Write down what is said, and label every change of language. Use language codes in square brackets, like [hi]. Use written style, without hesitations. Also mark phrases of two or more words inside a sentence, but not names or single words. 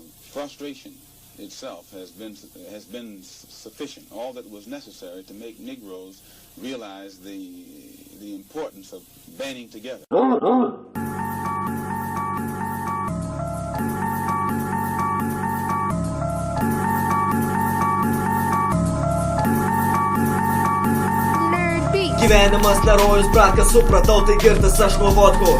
[en] frustration itself has been sufficient, all that was necessary to make Negroes realize the importance of banding together. [lt] Gyvenimas nerojus, brakas, supratau, tai girtas aš nuo vodkos.